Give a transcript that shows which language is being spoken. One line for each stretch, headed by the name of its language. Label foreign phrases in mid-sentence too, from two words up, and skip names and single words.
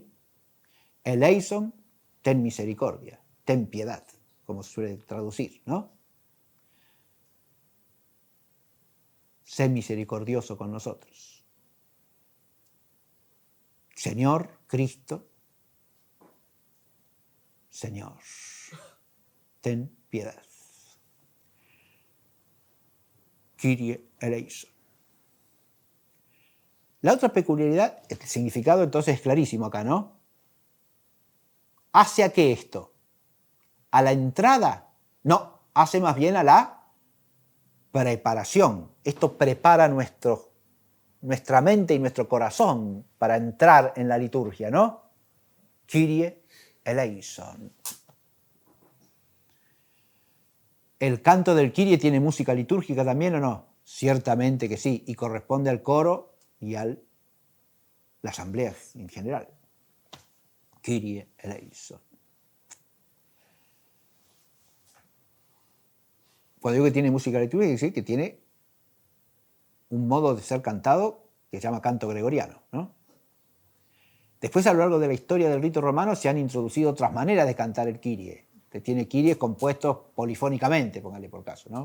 Spanish: Eleison, ten misericordia, ten piedad, como se suele traducir, ¿no? Sé misericordioso con nosotros. Señor, Cristo, Señor, ten piedad.
Greek: Κύριε ἐλέησον.
Spanish: La otra peculiaridad, el significado entonces es clarísimo acá, ¿no? ¿Hace a qué esto? ¿A la entrada? No, hace más bien a la preparación. Esto prepara nuestra mente y nuestro corazón para entrar en la liturgia, ¿no?
Greek: Κύριε ἐλέησον.
Spanish: ¿El canto del Kyrie tiene música litúrgica también o no? Ciertamente que sí, y corresponde al coro y a la asamblea en general.
Greek: Κύριε ἐλέησον.
Spanish: Cuando digo que tiene música litúrgica, quiere decir que tiene un modo de ser cantado que se llama canto gregoriano, ¿no? Después, a lo largo de la historia del rito romano, se han introducido otras maneras de cantar el Kyrie, que tiene kyries compuestos polifónicamente, póngale por caso, ¿no?